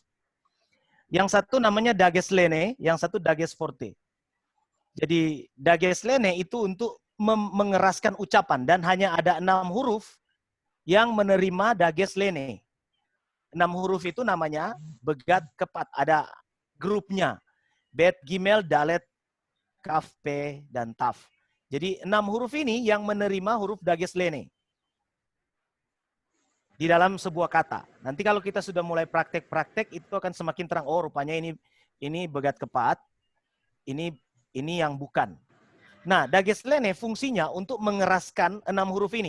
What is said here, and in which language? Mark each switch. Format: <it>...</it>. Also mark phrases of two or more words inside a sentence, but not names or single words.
<id>Yang satu namanya dages lene, yang satu dages forte. Jadi dages lene itu untuk mengeraskan ucapan dan hanya ada 6 huruf yang menerima dages lene. 6 huruf itu namanya begat kepat, ada grupnya. Bet, gimel, dalet, kaf, pe, dan taf. Jadi 6 huruf ini yang menerima huruf dages lene di dalam sebuah kata. Nanti kalau kita sudah mulai praktek-praktek itu akan semakin terang. Oh, rupanya ini begat kepat, ini yang bukan. Nah, dages lene fungsinya untuk mengeraskan 6 huruf ini.</id>